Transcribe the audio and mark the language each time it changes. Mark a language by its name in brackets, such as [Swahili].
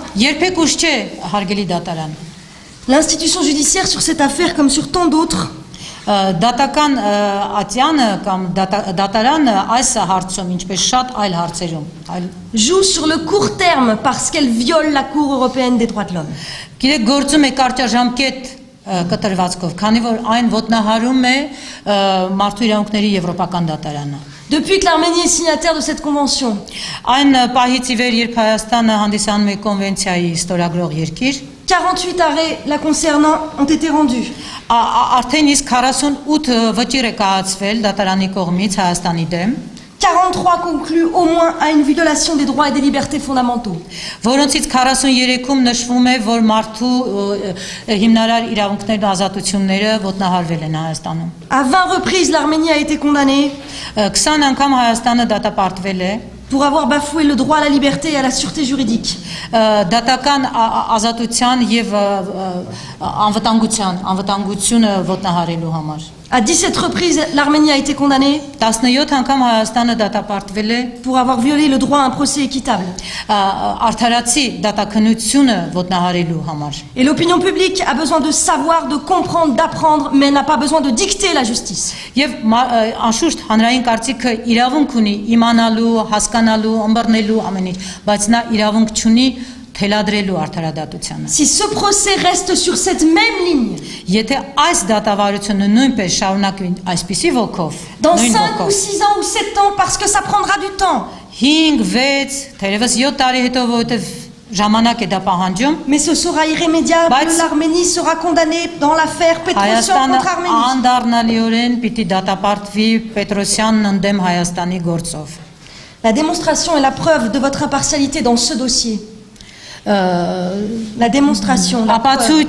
[Armenian] Երբեք ուշ չէ, հարգելի դատարան։ [French] L'institution judiciaire sur cette affaire, comme sur tant d'autres, [Armenian] Դատական ատյանը կամ դատարանը այս հարցում, ինչպես շատ այլ հարցերում, [French] joue sur le court terme parce qu'elle viole la Cour européenne des droits de l'homme. [Armenian] Գիտեք, գործում է կարճաժամկետ կտրվածքով, քանի որ այն ոտնահարում է մարդու իրավունքների եվրոպական դատարանը։ [French] Depuis que l'Arménie est signataire de cette convention, [Armenian] Այն պահից ի վեր, երբ Հայաստանը հանդիսանում է կոնվենցիայի ստորագրող երկիր, [French] 48 arrêts la concernant ont été rendus. [Armenian] Արդեն իսկ 48 վճիռ է կայացվել դատարանի կողմից Հայաստանի դեմ, [French] 43 concluent au moins à une violation des droits et des libertés fondamentaux. [Armenian] որոնցից 43-ում նշվում է, որ մարդու հիմնարար իրավունքներն ու ազատությունները ոտնահարվել են Հայաստանում։ [French] À 20 reprises, l'Arménie a été condamnée [Armenian] 20 անգամ Հայաստանը դատապարտվել է [French] pour avoir bafoué le droit à la liberté et à la sûreté juridique. [Armenian] դատական ազատության եւ անվտանգությունը ոտնահարելու համար։ [French] À 17 reprises, l'Arménie a été condamnée [Armenian] 17 անգամ Հայաստանը դատապարտվել է [French] pour avoir violé le droit à un procès équitable. [Armenian] արդարացի դատաքննությունը ոտնահարելու համար։ [French] Et l'opinion publique a besoin de savoir, de comprendre, d'apprendre, mais n'a pas besoin de dicter la justice. [Armenian] Եվ անշուշտ հանրային կարծիքը իրավունք ունի իմանալու, հասկանալու, ըմբռնելու ամեն ինչ, բայց նա իրավունք չունի թելադրելու արդարադատությանը։ [French] Si ce procès reste sur cette même ligne, [Armenian] Եթե այս դատավարությունը նույնպես շարունակվի այսպիսի ոգով, [French] dans [Armenian] նույն [French] 5 ou [Armenian] ոգով, [French] 6 ans ou 7 ans, parce que ça prendra du temps, [Armenian] 5, 6, թերևս 7 տարի հետո, որովհետև ժամանակ է դա պահանջում, [French] mais ce sera irrémédiable, [Armenian] Բայց- [French] l'Arménie sera condamnée dans l'affaire Petrosyan [Armenian] Հայաստանը [French] contre Arménie. [Armenian] անդառնալիորեն պիտի դատապարտվի Պետրոսյանն ընդդեմ Հայաստանի գործով։ [French] La démonstration et la preuve de votre impartialité dans ce dossier, la démonstration, la preuve,